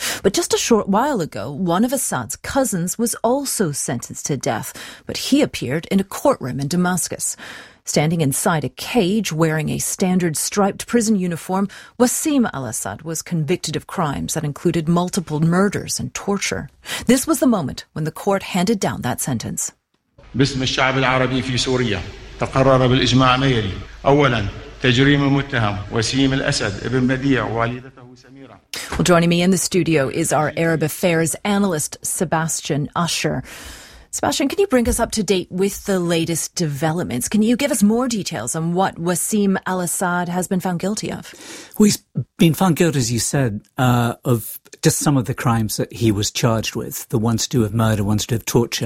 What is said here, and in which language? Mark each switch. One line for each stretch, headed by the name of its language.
English: But just a short while ago, one of Assad's cousins was also sentenced to death, but he appeared in a courtroom in Damascus. Standing inside a cage wearing a standard striped prison uniform, Wasim al-Assad was convicted of crimes that included multiple murders and torture. This was the moment when the court handed down that sentence.
Arabic: بسم الشعب العربي في سوريا تقرر بالإجماع ميري أولا تجريم المتهم وسيم الأسد ابن بديع والدته سميرة.
English: Well, joining me in the studio is our Arab affairs analyst Sebastian Usher. Sebastian, can you bring us up to date with the latest developments? Can you give us more details on what Wasim al-Assad has been found guilty of? Well, he's been found guilty, as you said, of just some of the crimes that he was charged with, the ones to do with murder, ones to do with torture.